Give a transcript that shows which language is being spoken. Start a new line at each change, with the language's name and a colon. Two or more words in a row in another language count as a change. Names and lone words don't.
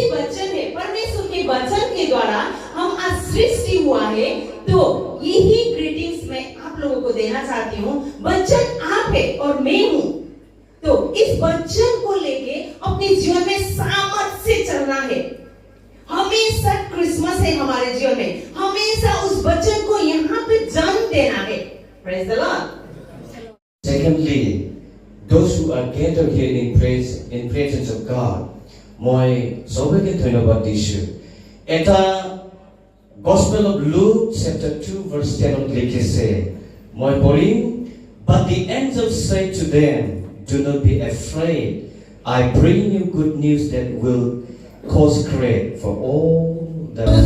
Hindi: वचन है परमेश्वर के वचन के द्वारा हम आज सृष्टि हुआ है तो यही ग्रीटिंग्स मैं आप लोगों को देना चाहती हूँ वचन आप है और मैं हूँ तो इस वचन को लेके अपने जीवन में सामर्थ्य से चलना है हमेशा क्रिसमस है हमारे जीवन में हमेशा उस वचन को यहाँ पे जन्म देना है
English: praise the Lord Secondly, those who are gathered here in presence of God,
Assamese: মই সবাইকে ধন্যবাদ দিছোঁ এটা
English: Gospel of Luke chapter 2 verse 10
Assamese: লিখিছে মই পঢ়িম
English: but the angel said to them do not be afraid I bring you good news that will cause great for all the